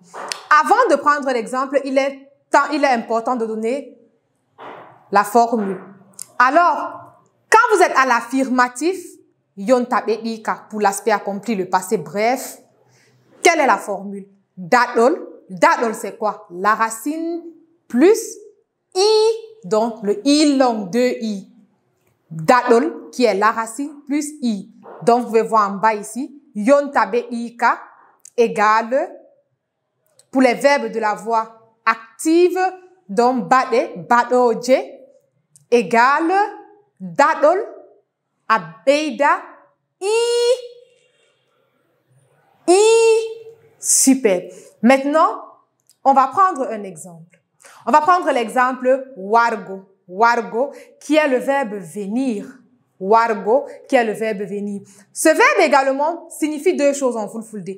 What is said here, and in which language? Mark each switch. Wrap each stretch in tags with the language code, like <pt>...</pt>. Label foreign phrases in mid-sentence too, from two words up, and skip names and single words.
<fr>Avant de prendre l'exemple, il est important de donner la formule. Alors, quand vous êtes à l'affirmatif,</fr> <ff>yontabe dika</ff> <fr>pour l'aspect accompli, le passé bref, quelle est la formule? Dadol. Dadol, c'est quoi? La racine plus i, donc le i long, 2 i. Dadol, qui est la racine plus i. Donc, vous pouvez voir en bas ici,</fr> <ff>yontabe dika</ff> <fr>égale, pour les verbes de la voix active, donc</fr> <ff>bade, badoje,</ff> <fr>égale,</fr> <ff>dadol, abeida, i,</ff> <fr>super. Maintenant, on va prendre un exemple. On va prendre l'exemple wargo. Wargo, qui est le verbe venir. Wargo, qui est le verbe venir. Ce verbe également signifie 2 choses en Fulfulde.</fr>